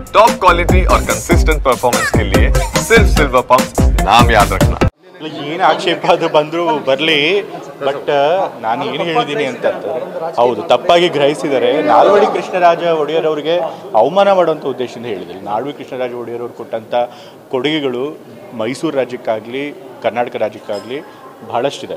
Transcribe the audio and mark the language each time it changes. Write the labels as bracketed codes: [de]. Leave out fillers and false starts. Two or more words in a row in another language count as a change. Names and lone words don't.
[en] top quality [hi] और [en] consistent performance [hi] के लिए सिर्फ सिल्वर पंप नाम याद रखना। [kn] ಏನು ಆಕ್ಷೇಪ ಅದು ಬಂದರೂ ಬರಲಿ, ಬಟ್ ನಾನು ಏನು ಹೇಳಿದ್ದೀನಿ ಅಂತಂದ್ರೆ ಹೌದು ತಪ್ಪಾಗಿ ಗ್ರಹಿಸಿದರೆ ನಾಲ್ವಡಿ ಕೃಷ್ಣರಾಜ ಒಡೆಯರ್ ಅವರಿಗೆ ಅವಮಾನ ಮಾಡುವಂಥ ಉದ್ದೇಶದಿಂದ ಹೇಳಿದ್ದೀನಿ. ನಾಲ್ವಡಿ ಕೃಷ್ಣರಾಜ ಒಡೆಯರ್ ಅವರು ಕೊಟ್ಟಂಥ ಕೊಡುಗೆಗಳು ಮೈಸೂರು ರಾಜ್ಯಕ್ಕಾಗಲಿ ಕರ್ನಾಟಕ ರಾಜ್ಯಕ್ಕಾಗಲಿ ಬಹಳಷ್ಟಿದೆ.